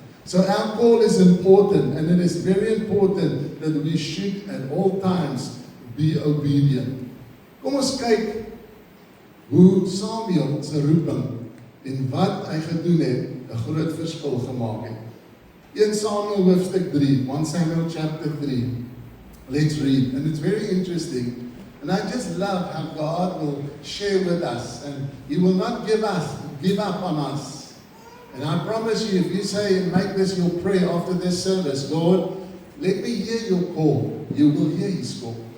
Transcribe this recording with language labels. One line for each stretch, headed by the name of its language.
English: So our call is important, and it is very important that we should at all times be obedient.
Afrikaans: Kom ons kyk hoe Samuel se roeping en wat hy gedoen het 'n groot verskil gemaak het. 1 Samuel hoofstuk 3,
English: 1 Samuel chapter 3. Let's read, and it's very interesting. And I just love how God will share with us, and He will not give up on us. And I promise you, if you say and make this your prayer after this service, Lord, let me hear your call, you will hear His call.